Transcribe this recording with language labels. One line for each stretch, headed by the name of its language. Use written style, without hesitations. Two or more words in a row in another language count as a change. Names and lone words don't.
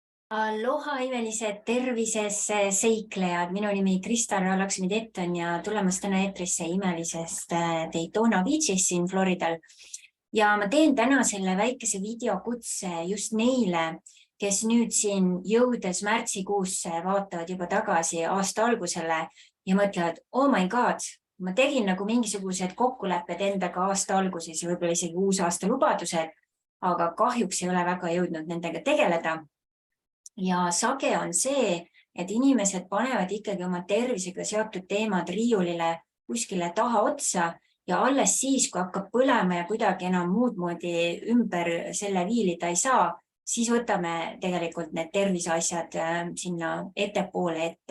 Estonian: Aloha imelised tervisesse seiklejad, minu nimi Krista-Ra Laksmi-Tetton ja tulemast täna eetrisse imelisest Daytona Beach'is siin Floridal. Ja ma teen täna selle väikese videokutse just neile, kes nüüd siin jõudes märtsikuusse vaatavad juba tagasi aasta algusele ja mõtlevad,
English: oh my god,
Estonian: ma tegin nagu mingisugused kokkulepped endaga aasta alguses ja võib-olla isegi uusaasta lubadused, aga kahjuks ei ole väga jõudnud nendega tegeleda. Ja sage on see, et inimesed panevad ikkagi oma tervisega seotud teemad riiulile kuskile taha otsa ja alles siis, kui hakkab põlema ja kuidagi enam muud moodi ümber selle viilida ei saa, siis võtame tegelikult need terviseasjad sinna ettepoole ette.